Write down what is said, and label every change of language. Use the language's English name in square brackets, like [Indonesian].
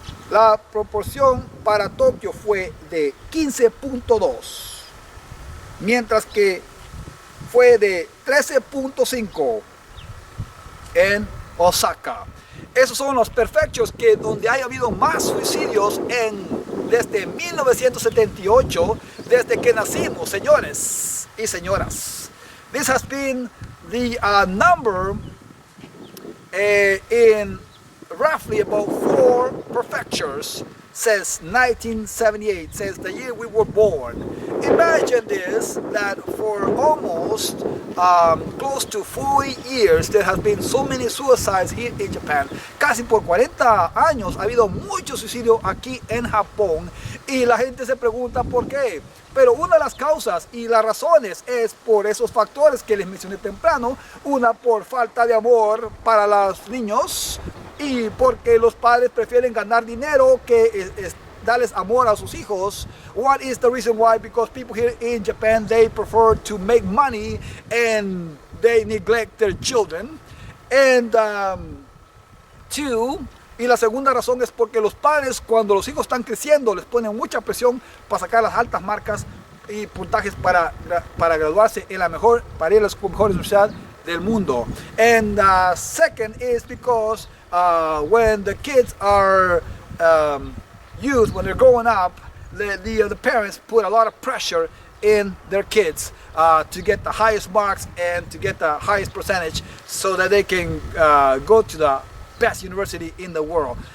[Spanish] La proporción para Tokio fue de 15.2, mientras que fue de 13.5 en Osaka. Esos son los prefectures donde haya habido más suicidios desde 1978, desde que nacimos, señores y señoras. [English] This has been the number in roughly about 4 prefectures since 1978, since the year we were born. Imagine this, that for almost close to 40 years there has been so many suicides here in Japan. [Spanish] Casi por 40 años ha habido mucho suicidio aquí en Japón, y la gente se pregunta por qué. Pero una de las causas y las razones es por esos factores que les mencioné temprano. Una, por falta de amor para los niños, y porque los padres prefieren ganar dinero que darles amor a sus hijos. [English] What is the reason why? Because people here in Japan, they prefer to make money and they neglect their children. And two, [Spanish] y la segunda razón es porque los padres, cuando los hijos están creciendo, les ponen mucha presión para sacar las altas marcas y puntajes para graduarse en para ir a la mejor universidad del mundo. [English] And second is because when the kids are youth, when they're growing up, the parents put a lot of pressure in their kids to get the highest marks and to get the highest percentage so that they can go to the best university in the world.